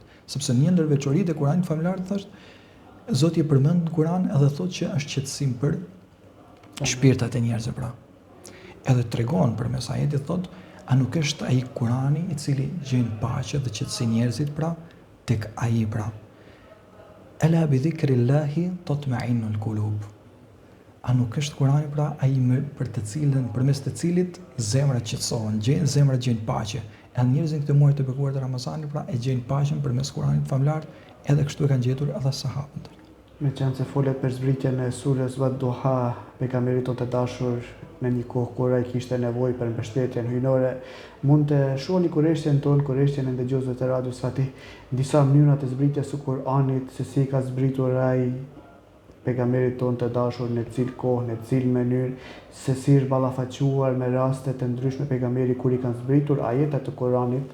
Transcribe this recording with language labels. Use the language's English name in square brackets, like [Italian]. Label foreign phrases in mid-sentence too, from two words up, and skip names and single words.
[Albanian] Sepse një ndër veçoritë e Kuranit famlar thosht Zoti e përmend në Kuran edhe thotë që është qetësim për shpirtat e njerëzve pra. Edhe tregon përmes ajetit thotë, a nuk është ai Kurani i cili gjen paqe dhe qetësi njerëzit pra tek ai pra. [Arabic] ألا بذكر الله تطمئن القلوب. [Albanian] A nuk është Kurani pra ai për të cilën përmes të cilit zemrat qetësohen, zemrat gjejnë paqe. Edhe njerëzit këtë muaj të bekuar të Ramazanit pra e gjejnë paqen përmes Kuranit famlar, edhe kështu e kanë gjetur edhe sahabët. Me qenë se folet për zbritjen e surës Wadduha, pejgamberit tonë të dashur në një kohë kur ai kishte nevojë për mbështetjen hyjnore, mund të shohni kurreshtjen tonë, kurreshtjen e ndëgjuesve të radios Fatih, disa mënyra të zbritjes së Kuranit, se si ka zbritur ai pejgamberit tonë të dashur në cilë kohë, në cilë mënyrë, se si është ballafaquar me raste të ndryshme pejgamberi kur i kanë zbritur ajetet të Kuranit.